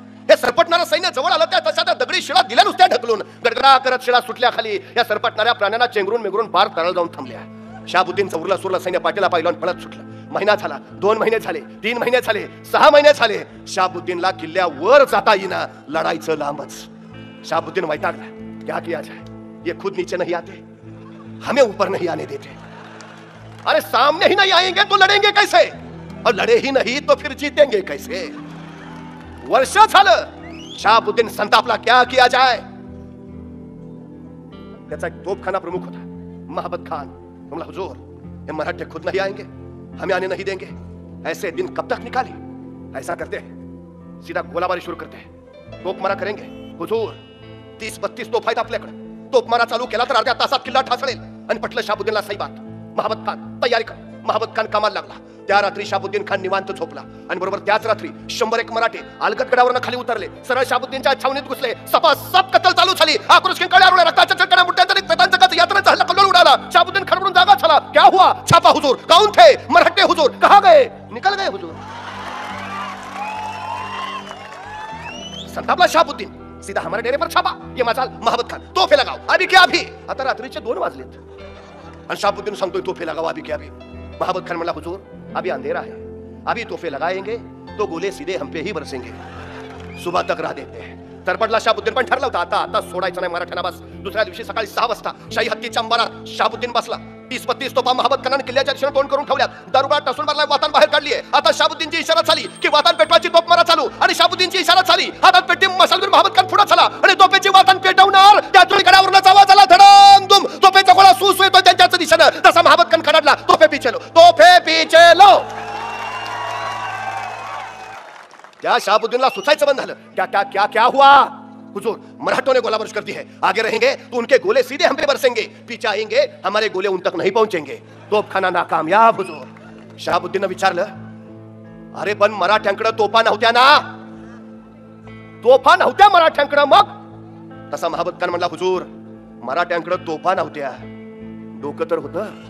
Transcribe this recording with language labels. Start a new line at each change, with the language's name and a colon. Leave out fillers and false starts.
Marathi: हे सरपटणारं सैन्य जवळ आलं. त्या तशा त्या दगडी शिळा दिल्या नुसत्या ढकलून. गडगडा करत शिळा सुटल्या खाली. या सरपटणाऱ्या प्राण्यांना चेंगरून मेंगरून पार तळाला जाऊन थांबल्या. शाहबुद्दीनचं उरलं सुरलं सैन्य पाठीला पाहिलं पळत सुटलं. महिना झाला, 2 महिने झाले, 3 महिने झाले, 6 महिने झाले. शाहबुद्दीनला किल्ल्यावर जाता येईना. लढायचं लांबच. शाहबुद्दीन वैतागला.
Hindi: क्या किया जाए? ये खुद नीचे नहीं आते, हमें ऊपर नहीं आने देते. अरे सामने ही नहीं आएंगे तो लड़ेंगे कैसे? और लड़े ही नहीं तो फिर जीतेंगे कैसे?
Marathi: वर्ष झालं. शाहबुद्दीन संतापला.
Hindi: क्या किया जाए?
Marathi: त्याचा एक तोपखाना प्रमुख होता, महाबत खान.
Hindi: बोला, हुजूर, ये मराठे खुद नहीं आएंगे, हमें आने नहीं देंगे. ऐसे दिन कब तक निकाले? ऐसा करते हैं, सीधा गोलाबारी शुरू करते हैं. तोपमारा करेंगे.
Marathi: हुजूर, 30-32 तोफ आहेत आपल्याकडे. तोपमारा चालू केला तर अर्ध्या तासात किल्ला ठासळेल. आणि पटलं शाहबुद्दीनला सही बात. महाबत खान, तयारी कर. महाबत खान कामाला लागला. त्या रात्री शाबुद्दीन खान निवांत झोपला आणि बरोबर त्याच रात्री 101 मराठे अलगदगडावरून खाली उतरले. सरळ शाबुद्दीनच्या छावणीत घुसले. सपासप कत्तल चालू झाली. आक्रोश किंकाळ्या, रक्ताच्या चळकण्या, मुठ्यांचा यात्रेचा हल्ला कल्लोळ उडाला. शाबुद्दीन खान जागा झाला.
Hindi: क्या हुआ? छापा हुजूर. कौन थे? मराठे हुजूर. कहां गए? निकल गए हुजूर.
Marathi: संतापला शाबुद्दीन.
Hindi: सीधा हमारे डेरे पर छापा. ये मजाल महाबत खान. तोफे लगाओ. अभी क्या अभी?
Marathi: आता रात्रीचे 2 वाजलेत आणि शाबुद्दीन सांगतोय तोफे लगाओ.
Hindi: अभी क्या अभी?
Marathi: महाबत खान म्हणला
Hindi: हुजूर अभी अंधेरा है, अभी तोहफे लगाएंगे तो गोले सीधे हम पे ही बरसेंगे, सुबह तक राह देते हैं.
Marathi: तरपडला शाबुद्दीन पण ठरला होता आता सोडायचं नाही मराठ्यांना बस. दुसऱ्या दिवशी सकाळी 6 वाजता शाही हत्तीच्या अंबारात शाबुद्दीन बसला. 30-32 तोफा महाबत खानाने किल्ल्याच्या दिशेने तोंड करून ठेवल्यात. दारुगोळा टसून मारला. वातान बाहेर काढली आहे. आता शाबुद्दीनची इशारा झाली की वातान पेटवायची. तोफ मारा चालू आणि शाबुद्दीनची इशारा झाली. हातात पेटी मसालवीर महाबत खान पुढे चला आणि तोफेची वातान पेटवणार. त्या तुळीकड्यावरूनच आवाज आला धडम. तोफेचा गोळा सुसू येतो त्यांच्याच दिशेने. तसा महाबत खान खडाडला.
Hindi: तोफे पीछे लो, तोफे पीछे लो.
Marathi: क्या शाबुद्दीनला सुचायचं बंद झालं.
Hindi: क्या क्या हुआ? हुजूर मराठों ने गोला बारूद कर दी है. आगे रहेंगे तो उनके गोले सीधे हम पे बरसेंगे, पीछे आएंगे हमारे गोले उन तक नहीं पहुंचेंगे. तोफखाना नाकामयाब हुजूर.
Marathi: शाबुद्दीनने विचारलं अरे पण मराठ्यांकडे तोफा नव्हत्या ना? तोफा नव्हत्या मराठ्यांकडे मग? तसा महाबत खान म्हणला हुजूर मराठ्यांकडे तोफा नव्हत्या, डोकं तर होतं.